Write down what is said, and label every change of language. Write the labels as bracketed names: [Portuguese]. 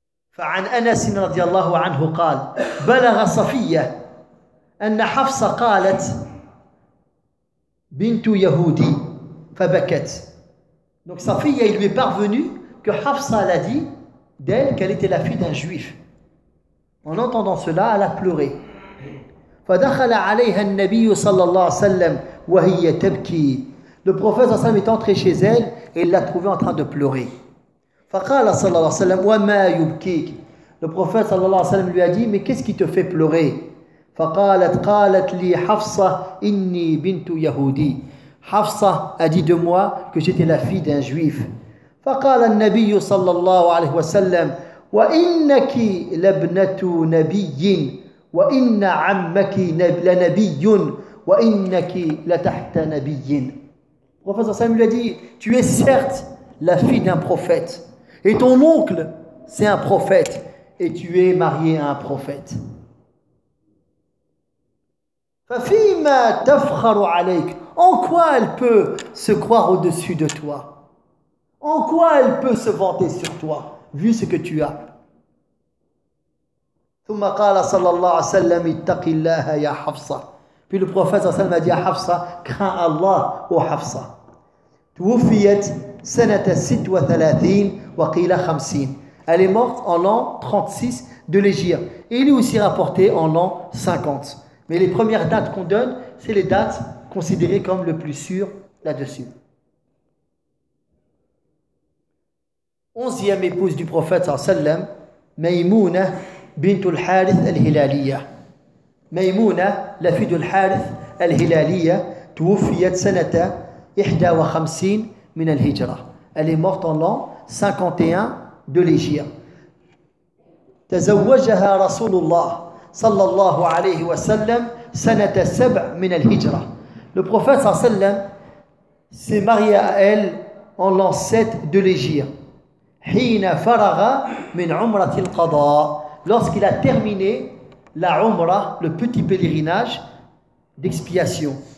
[Arabic] Fa 'an Anas radiyallahu anhu qala balagha Safiyya أن حفصة قالت بنت يهودي فبكت. [French] Donc Safiyya, il lui est parvenu que Hafsa l'a dit d'elle qu'elle était la fille d'un juif. En entendant cela, elle a pleuré. [Arabic] فدخل عليها النبي صلى الله عليه وسلم وهي تبكي. [French] Le prophète صلى الله عليه وسلم est entré chez elle et il l'a trouvée en train de pleurer. [Arabic] فقال صلى الله عليه وسلم وما يبكيك. [French] Le prophète صلى الله عليه وسلم lui a dit mais qu'est-ce qui te fait pleurer? [Arabic] فقالت قالت لي حفصة إني بنت يهودي. [French] حفصة a dit de moi que j'étais la fille d'un juif. [Arabic] فقال النبي صلى الله عليه وسلم وإنك لابنة نبي وإن عمك لنبي وإنك لتحت نبي. [French] Professeur Salim lui a dit tu es certes la fille d'un prophète et ton oncle c'est un prophète et tu es marié à un prophète. [Arabic] ففيما تفخر عليك. [French] En quoi elle peut se croire au-dessus de toi? En quoi elle peut se vanter sur toi vu ce que tu as? [Arabic] ثم قال صلى الله عليه وسلم اتق الله يا حفصة. [French] Puis le prophète صلى الله عليه وسلم a dit à Hafsa crains Allah ô Hafsa. [Arabic] توفيت سنة 36 وقيل 50. [French] Elle est morte en l'an 36 de l'Hégire. Et il est aussi rapporté en l'an 50. Mais les premières dates qu'on donne, c'est les dates considérées comme le plus sûr là-dessus. Onzième épouse du prophète sallallahu alayhi wa sallam, Maymouna bint al-Harith al-Hilaliya. Maymouna, la fille de al-Harith al-Hilaliya, [Arabic] توفيت سنة 51 من الهجرة. [French] Elle est morte en l'an 51 de l'Hégire. [Arabic] تزوجها رسول الله صلى الله عليه وسلم سنة سبع من الهجرة. [French] Le prophète صلى الله عليه وسلم s'est marié à elle en l'an 7 de l'Hégire. [Arabic] حين فرغ من عمرة القضاء. [French] lorsqu'il a terminé la Umrah, le petit pèlerinage d'expiation.